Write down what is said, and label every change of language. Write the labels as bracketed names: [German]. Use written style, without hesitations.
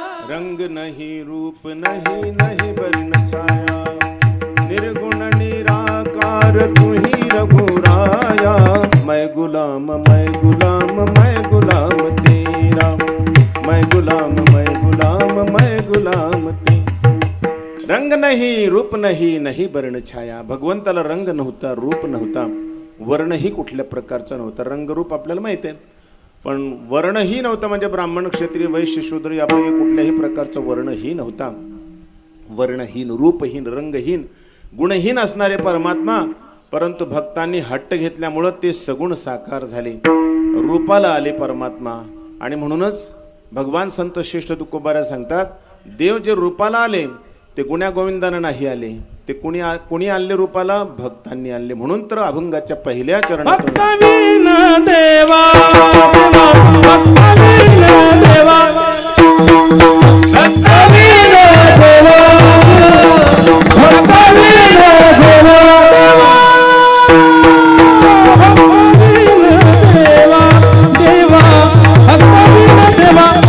[Hindi] रंग नहीं, रूप नहीं, नहीं वर्ण छाया, निर्गुण निराकार तू ही रघुराया, मैं गुलाम मैं गुलाम मैं गुलाम तेरा, मैं गुलाम मैं गुलाम मैं गुलाम तेरा. [Marathi] रंग नाही, रूप नाही, नाही वर्ण छाया. भगवंताला रंग नव्हता, रूप नव्हता, वर्णही कुठल्या प्रकारचा नव्हता. रंगरूप आपल्याला माहिती आहे, पण वर्णही नव्हता. म्हणजे ब्राह्मण, क्षत्रिय, वैश्य, शूद्र यापैकी कुठल्याही प्रकारचा वर्णही नव्हता. वर्णहीन, रूपहीन, रंगहीन, गुणहीन असणारे परमात्मा, परंतु भक्तांनी हट्ट घेतल्यामुळं ते सगुण साकार झाले, रूपाला आले परमात्मा. आणि म्हणूनच भगवान संत श्रेष्ठ तुकोबारा सांगतात, देव जे रूपाला आले ते गुण्या गोविंदानं नाही आले, ते कुणी आणले रूपाला? भक्तांनी आणले. म्हणून तर अभंगाच्या पहिल्या चरणात भक्तवीन देवा भक्तवीन देवा भक्तवीन देवा भक्तवीन देवा भक्तवीन देवा देवा भक्तवीन देवा